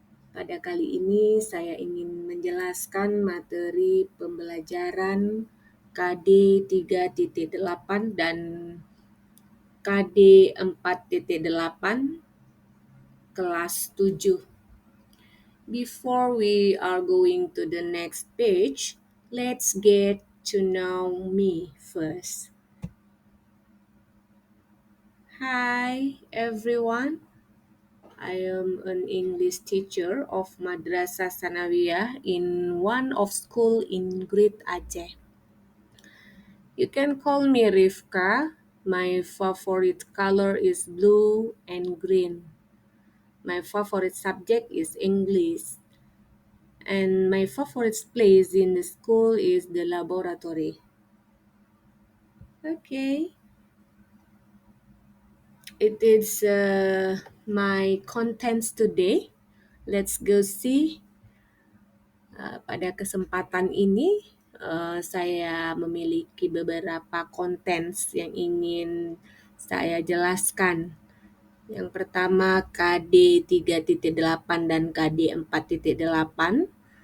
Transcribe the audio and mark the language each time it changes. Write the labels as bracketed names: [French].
[Indonesian] Pada kali ini saya ingin menjelaskan materi pembelajaran KD 3.8 dan KD 4.8 kelas 7. [English] Before we are going to the next page, let's get to know me first. Hi everyone, I am an English teacher of Madrasah Sanawiyah in one of school in Great Aceh. You can call me Rifka. My favorite color is blue and green. My favorite subject is English. And my favorite place in the school is the laboratory. Okay, it is my contents today. Let's go see. [Indonesian] Pada kesempatan ini, saya memiliki beberapa contents yang ingin saya jelaskan. Yang pertama KD 3.8 dan KD 4.8.